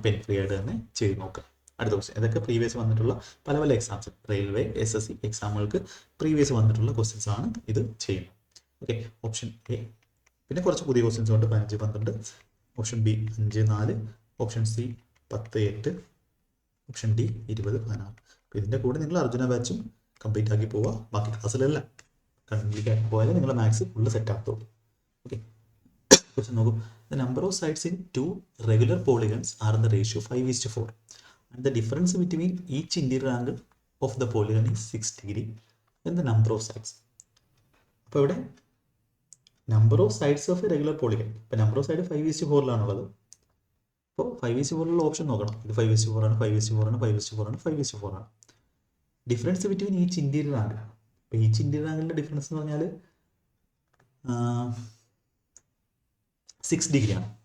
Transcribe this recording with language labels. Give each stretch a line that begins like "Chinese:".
Malayalam: Pen free ആയിട്ട് തന്നെ ചെയ്ത് നോക്കാം. അടുത്ത ക്വസ്റ്റ്യൻ. ഇതൊക്കെ പ്രീവിയസ് വന്നിട്ടുള്ള പല എക്സാംസ്, റെയിൽവേ, SSC എക്സാമുകൾക്ക് പ്രീവിയസ് വന്നിട്ടുള്ള ക്വസ്റ്റ്യൻസ് ആണ് ഇത് ചെയ്യുന്നത്. Okay, option A. പിന്നെ കുറച്ച് പുതിയ ക്വസ്റ്റ്യൻസ് ഉണ്ട്. 15, 12. Option B 5, 4. Option C 10, 8. Option D 20, 16. അപ്പോൾ ഇതിൻ്റെ കൂടെ നിങ്ങൾ അർജുന ബാച്ചും കംപ്ലീറ്റ് ആക്കി പോവുക. ബാക്കി ക്ലാസ്സിലെല്ലാം കംപ്ലീറ്റ് ആക്കി പോയാൽ നിങ്ങളുടെ maths full set ആകത്തുള്ളൂ. Okay, question നോക്കൂ.
English: The number of sides in 2 regular polygons are in the ratio 5:4 and the difference between each interior angle of the polygon is 6 degree and the number of sides.
Malayalam: അപ്പോൾ ഇവിടെ
English: Number of sides of a regular polygon.
Malayalam: ഇപ്പോൾ number of side 5:4 അപ്പോൾ 5:4 option നോക്കണം. ഇത് 5:4 ആണ്, 5:4 ആണ്, 5:4 ആണ്, 5:4 ആണ്.
English: Difference between each interior angle.
Malayalam: അപ്പോൾ ഈച്ച് ഇൻറ്റീരിയർ ആംഗിളിൻ്റെ ഡിഫറൻസ് എന്ന് പറഞ്ഞാൽ 6 ഡിഗ്രിയാണ്.